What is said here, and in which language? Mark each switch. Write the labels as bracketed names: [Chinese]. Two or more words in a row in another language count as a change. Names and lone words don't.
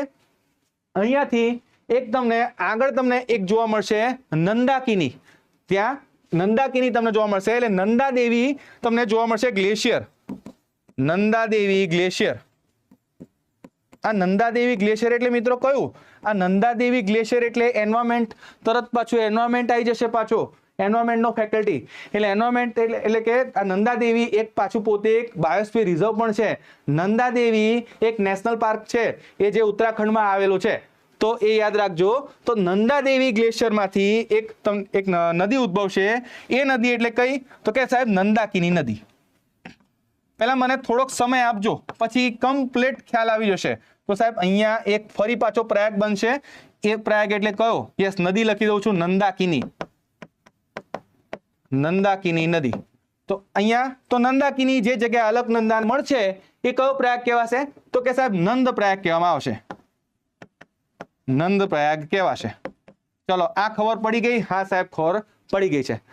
[Gujarati] અહીંયાથી એક તમને આગળ તમને એક જોવા મળશે નંદાકિની, ત્યાં નંદાકિની તમને જોવા મળશે, એટલે નંદાદેવી તમને જોવા મળશે ગ્લેશિયર, નંદાદેવી ગ્લેશિયર। આ નંદાદેવી ગ્લેશિયર એટલે મિત્રો કયું? આ નંદાદેવી ગ્લેશિયર એટલે એન્વાયરમેન્ટ, તરત પાછું એન્વાયરમેન્ટ આવી જશે, પાછો એન્વાયરમેન્ટ નો ફેકલ્ટી એટલે एनवायरमेंट એટલે કે આ નંદાદેવી એક પાછું પોતે એક બાયોસ્ફિયર રિઝર્વ પણ છે। નંદાદેવી એક નેશનલ પાર્ક છે એ જે ઉત્તરાખંડમાં આવેલું છે, તો એ યાદ રાખજો। તો નંદાદેવી ગ્લેશિયરમાંથી એક નદી ઉદ્ભવશે, એ નદી એટલે કઈ? તો કે સાહેબ નંદાકિની નદી। પહેલા મને થોડોક સમય આપજો, પછી કમ્પ્લીટ ખ્યાલ આવી જશે। તો સાહેબ અહીંયા એક ફરી પાછો પ્રયાગ બનશે, એ પ્રયાગ એટલે કયો? યસ, નદી લખી દઉં છું, નંદાકિની, નંદાકિની નદી। તો અહિયા તો નંદાકિની જે જગહ અલકનંદા મળશે એ કયો પ્રયાગ કહેવાશે? તો કે સાહેબ નંદ પ્રયાગ કહેવામાં આવશે, નંદ પ્રયાગ કહેવાશે। ચલો આ ખબર પડી ગઈ? હાં સાહેબ ખબર પડી ગઈ છે।